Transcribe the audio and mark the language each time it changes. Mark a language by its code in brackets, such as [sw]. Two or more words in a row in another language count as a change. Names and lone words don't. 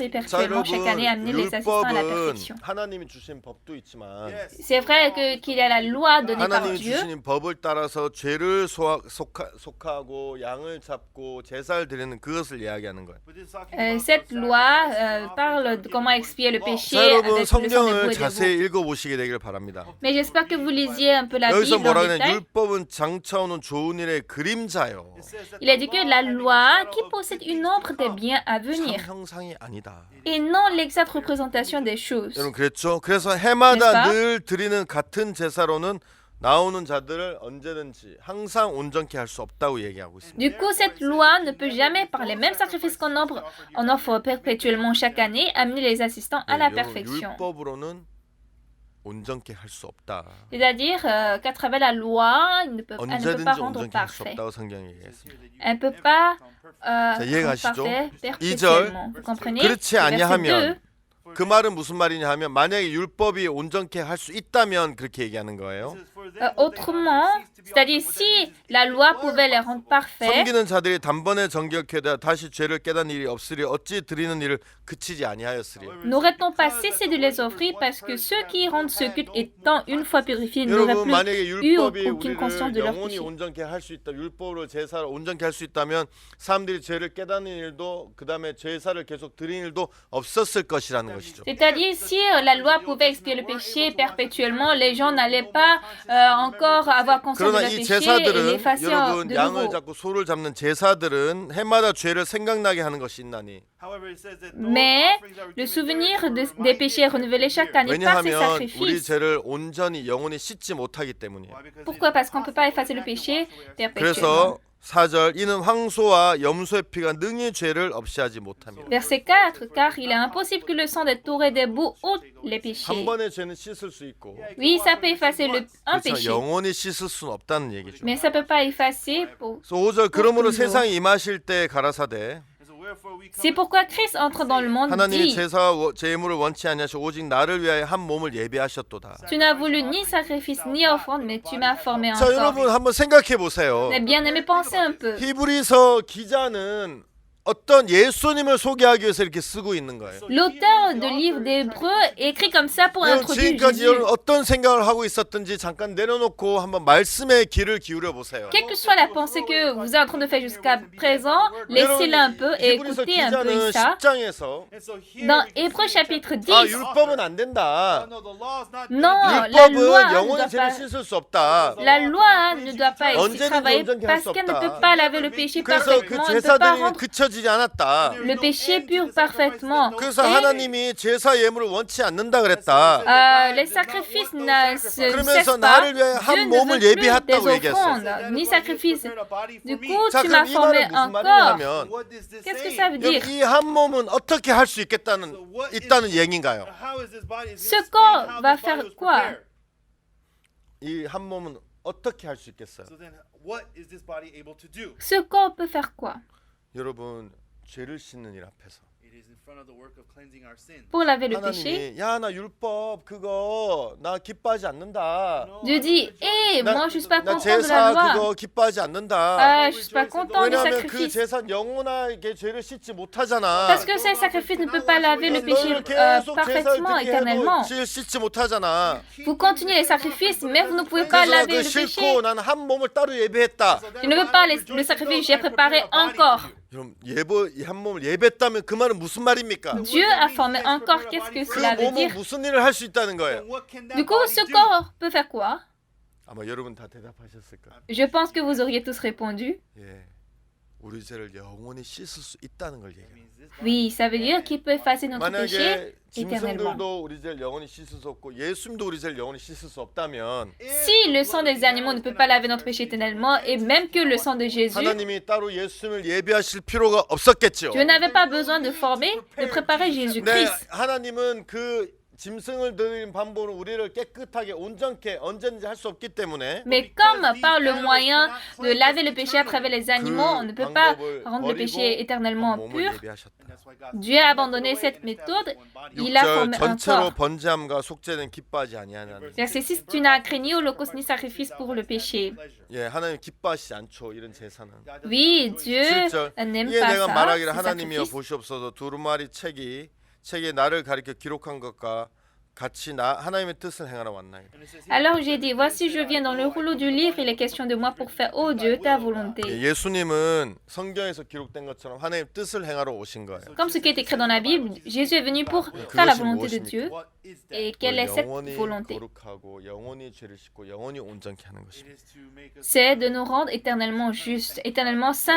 [ko] 자 [fr] perpétuellement chaque année amener les assistants à la [ko] 율법은 [fr] perfection. [ko] 하나님이 주신 법도 있지만 [fr] C'est vrai qu'il y a la loi donnée par [ko] 하나님이 [fr] Dieu. [ko] 주신 법을 따라서 죄를 속하고 양을 잡고 제사를 드리는 그것을 이야기하는 거예요. [fr] Cette loi parle de comment expier le péché [ko] 자 [fr] avec [ko] 여러분 [fr] le sang des boucs [ko] 성경을 [fr] et des [ko] 자세히 [fr] veaux. [ko] 읽어보시게 되기를 바랍니다. [fr] Mais j'espère que vous lisiez un peu la [ko] 여기서 [fr] Bible en [ko] 뭐라 그러냐? [fr] détail. [ko] 율법은 장차오는 좋은 일의 그림자요. [fr] Il a dit que la loi qui possède une ombre des biens à [ko] 참 [fr] venir [ko] 형상이 아니다. [fr] et non l'exacte représentation des choses. [ko] 여러분 그랬죠? 그래서 해마다 [fr] n'est-ce pas? [ko] 늘 드리는 같은 제사로는 나오는 자들을 언제든지 항상 온전케 할 수 없다고 얘기하고 있습니다. [fr] Du coup, cette loi ne peut jamais, par les mêmes sacrifices on offre perpétuellement chaque année, amener les assistants à la [ko] 여러분, [fr] perfection. [ko] 율법으로는 온전케 할 수 없다. [fr] C'est-à-dire qu'à travers la loi, elle ne peut pas [ko] 언제든지 [fr] rendre [ko] 온전케 할 수 [fr] parfait. [ko] 없다고 성경이 얘기했습니다. [fr] Elle ne peut pas [ko] 자, [fr] rendre [ko] 이해가시죠? [fr] parfait [ko] 2절 [fr] perpétuellement. Vous comprenez? [ko] 그렇지 [fr] Le verset [ko] 아니하면 [fr] 2, [ko] 그 말은 무슨 말이냐 하면 만약에 율법이 온전케 할 수 있다면 그렇게 얘기하는 거예요. [fr] autrement, c'est-à-dire si la loi pouvait les rendre parfaits, [ko] 섬기는 자들이 단번에 정결케되어 다시 죄를 깨닫는 일이 없으리 어찌 드리는 일을 그치지 아니하였으리. [fr] n'aurait-on pas cessé de les offrir parce que ceux qui rendent ce culte étant une fois purifiés n'auraient [ko] 여러분 만약에 [fr] plus [ko] 율법이 [fr] aucune conscience de [ko] 우리를 [fr] leur [ko] 영원히 [fr] péché. [ko] 온전케 할 수 있다. 율법으로 제사를 온전케 할 수 있다면 사람들이 죄를 깨닫는 일도 그다음에 제사를 계속 드리는 일도 없었을 것이라는 것이죠. [fr] C'est-à-dire, si la loi pouvait expier le péché perpétuellement, les gens n'allaient pas encore avoir conscience de [ko] 그러나 [fr] leur [ko] 이 [fr] péché et [ko] 제사들은 [fr] l'effacer [ko] 여러분 [fr] de [ko] 양을 [fr] nouveau. [ko] 잡고 소를 잡는 제사들은 해마다 죄를 생각나게 하는 것이 있나니. [fr] Mais le souvenir des péchés est renouvelé chaque année par ces [ko] 왜냐하면 우리 [fr] sacrifices. [ko] 죄를 온전히 영원히 씻지 못하기 때문이에요. [fr] Pourquoi? Parce qu'on ne peut pas effacer le péché perpétuellement. [ko] 그래서 4절 이는 황소와 염소의 피가 능히 죄를 없이 하지 못합니다. [fr] Verset 4, car il est impossible que le sang des taureaux et des boucs ôte les [ko] 한 [fr] péchés. [ko] 번의 죄는 씻을 수 있고 [fr] Oui, ça peut effacer un [ko] 그렇죠. [fr] péché, [ko] 영원히 씻을 수는 없다는 얘기죠. [fr] mais ça ne peut pas effacer pour... [ko] 그래서 5절 그러므로 [fr] toujours. [ko] 세상에 임하실 때 가라사대 [fr] C'est pourquoi Christ entre dans le monde [ko] 하나님이 [fr] dit, [ko] 제사와 제물을 원치 아니하시고 오직 나를 위하여 한 몸을 예비하셨도다. [fr] tu n'as voulu ni sacrifice ni offrande, mais tu m'as formé [ko] 자, [fr] encore. [ko] 여러분 한번 생각해 보세요. [fr] Mais bien aimé, pensez un peu. [ko] 히브리서 기자는 어떤 예수님을 소개하기 위해서 이렇게 쓰고 있는 거예요. [fr] L'auteur de livre d'Hébreu écrit comme ça pour [ko] 여러분 [fr] introduire [ko] 지금까지 [fr] Jésus. [ko] 여러분 어떤 생각을 하고 있었든지 잠깐 내려놓고 한번 말씀에 귀를 기울여 보세요. [fr] Quelle que soit la pensée que vous êtes en train de faire jusqu'à présent, laissez-la un peu et [ko] 히브리서 [fr] écoutez un peu [ko] 기자는 [fr] ça. [ko] 10장에서 [fr] Dans Hébreu chapitre 10, [ko] 아 율법은 안 된다. [fr] non, la loi [ko] 율법은 [fr] ne [ko] 영원히 [fr] doit [ko] 죄를 [fr] pas, [ko] 씻을 수 없다. [fr] la loi ne doit pas être [ko] 언제든지 [fr] travaillée [ko] 온전케 할 [fr] parce [ko] 수 [fr] qu'elle ne [ko] 없다. [fr] peut pas laver le péché [ko] 그래서 그 [fr] parfaitement, elle ne peut pas [ko] 제사들이 [fr] rendre [ko] 그쳐지지 않았다. [fr] le péché pur parfaitement. [ko] 그래서 [fr] Et, [ko] 하나님이 제사 예물을 원치 않는다 그랬다. [fr] les sacrifices ne se [ko] 그러면서 [fr] cessent pas. [ko] 나를 위해 [fr] Dieu [ko] 한 [fr] ne [ko] 몸을 [fr] veut plus des [ko] 예비했다고 얘기했어. [fr] offrandes, ni sacrifices. Du coup, [ko] 자, [fr] tu [ko] 그럼 [fr] m'as [ko] 이 [fr] formé [ko] 말은 무슨 말이냐 [fr] encore. [ko] 하면 [fr] Qu'est-ce que ça veut dire? [ko] 이 한 몸은 어떻게 할 수 있다는 얘기인가요? [fr] Ce corps va faire quoi? [ko] 이 한 몸은 어떻게 할 수 있겠어요? [fr] Ce corps peut faire quoi? [ko] 여러분 죄를 씻는 일 앞에서 [fr] Pour laver le péché. [ko] 하나님이 야 나 율법 그거 나 기뻐하지 않는다. [fr] Dieu dit, hé, moi je suis pas [ko] 나 [fr] content de la [ko] 제사 [fr] loi. [ko] 그거 기뻐하지 않는다. [fr] Je suis pas content des [ko] 왜냐하면 그 [fr] sacrifices. [ko] 제사 영원하게 죄를 씻지 못하잖아. [fr] Parce que ces sacrifices ne peuvent pas laver le péché [ko] 너는 계속 제사를 [fr] parfaitement, [ko] 드리게 [fr] éternellement. [ko] 해도 죄를 씻지 못하잖아. [fr] Vous continuez les sacrifices, mais vous ne pouvez pas [ko] 그래서 [fr] laver [ko] 그 [fr] le péché. [ko] 싫고 난 한 몸을 따로 예배했다. [fr] Je ne veux pas le sacrifice, j'ai préparé encore. [ko] 여러분 한 몸을 예배했다면 그 말은 무슨 말입니까? [fr] Dieu a formé encore, qu'est-ce que [ko] 그 [fr] cela veut [ko] 몸은 [fr] dire? [ko] 무슨 일을 할 수 있다는 거예요? [fr] Du coup, ce corps peut faire quoi? [ko] 아마 여러분 다 대답하셨을 거예요. [fr] Je pense que vous auriez tous répondu. [ko] 예, 우리 죄를 영원히 씻을 수 있다는 걸 얘기해요. [fr] Oui, ça veut dire qu'il peut effacer notre péché [ko] 만약에 [fr] éternellement. [ko] 짐승들도 우리 죄를 영원히 씻을 수 없고 예수님도 우리 죄를 영원히 씻을 수 없다면 [fr] Si le sang des animaux ne peut pas laver notre péché éternellement, et même que le sang de Jésus, [ko] 하나님이 따로 예수님을 예비하실 필요가 없었겠죠. [fr] Dieu n'avait pas besoin de former, de préparer [ko] 네, [fr] Jésus-Christ. [ko] 하나님은 그 짐승을 드리는 방법으로 우리를 깨끗하게 온전케 언제든지 할 수 없기 때문에 [fr] Mais comme par le moyen de laver le péché à travers les animaux, on ne peut pas rendre le péché éternellement [ko] 몸을 [fr] pur, [ko] 예비하셨다. [fr] Dieu a abandonné cette méthode, il a [ko] 6절 [fr] formé un [ko] 전체로 [fr] corps. [ko] 번제함과 속죄는 기뻐하지 아니하냐는. [fr] Verset 6, tu n'as créé ni holocauste ni sacrifice pour le péché. [ko] 예, 하나님 기뻐하시지 않죠. 이런 제사는. [fr] Oui, Dieu [ko] 7절 [fr] n'aime [ko] 이에 [fr] pas [ko] 내가 [fr] ça, [ko] 말하기를 [fr] ces [ko] 하나님이여 [fr] sacrifices. [ko] 보시옵소서 두루마리 책에 나를 가리켜 기록한 것과 같이 하나님의 뜻을 행하러 왔나이다. [fr] Alors j'ai dit, voici je viens dans le rouleau du livre, il est question de moi pour faire, ô Dieu, ta volonté. [ko] 예수님은 성경에서 기록된 것처럼 하나님의 뜻을 행하러 오신 거예요. [fr] Comme ce qui est écrit dans la Bible, Jésus est venu pour faire la volonté de Dieu. Et quelle est cette [ko] 영원히 [fr] volonté? [ko] 거룩하고 영원히 죄를 씻고 영원히 온전케 하는 것입니다. [fr] C'est de nous rendre éternellement justes, éternellement saints,